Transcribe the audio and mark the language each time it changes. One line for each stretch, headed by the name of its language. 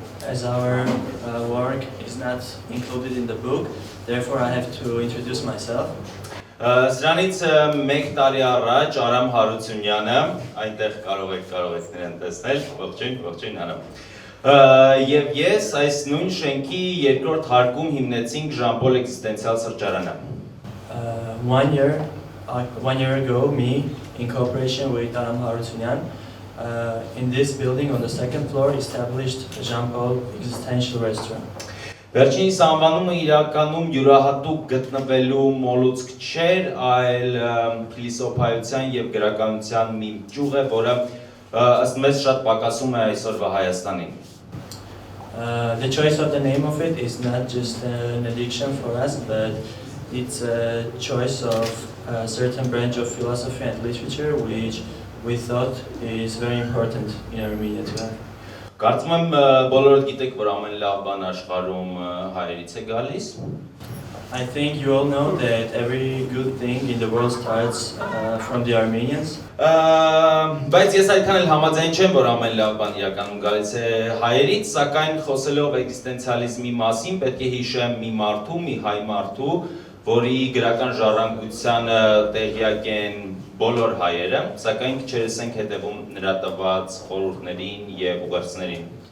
English: As our work is not included in the book, therefore I have to introduce myself.
Armenian: Սրանից մեկ տարի առաջ Արամ Հարությունյանը, այնտեղ կարող եք նրան տեսնել, ողջույն Արամ։ Եվ ես այս նույն շենքի երկրորդ հարկում հիմնեցինք Ժամպոլ էքզիստենցիալ սրճարանը։
English: 1 year ago, me, in cooperation with Aram Harutunyan, in this building on the second floor established Jean-Paul Existential Restaurant.
Armenian: Վերջինիս անվանումը իրականում յուրահատուկ գտնվելու մոլուցք չէր, այլ փիլիսոփայության և գրականության մի ճյուղ է, որը ըստ մեզ շատ պակասում է այսօրվա Հայաստանին։
English: The choice of the name of it is not just an addiction for us, but it's a choice of a certain branch of philosophy and literature, which we thought is very important in Armenia to have.
Armenian: Կարծում եմ բոլորդ գիտեք, որ ամեն լավ բան աշխարհում հայերից է գալիս։
English: I think you all know that every good thing in the world starts from the Armenians.
Armenian: Բայց ես այդքան էլ համաձայն չեմ, որ ամեն լավ բան իրականում գալիս է հայերից, սակայն խոսելով էքզիստենցիալիզմի մասին, պետք է հիշեմ մի մարդու, մի հայ մարդու, որի գրական ժառանգությանը տեղյակ են բոլոր հայերը, սակայն քչերս ենք հետևում նրա տված խորհուրդներին և ուղերձներին։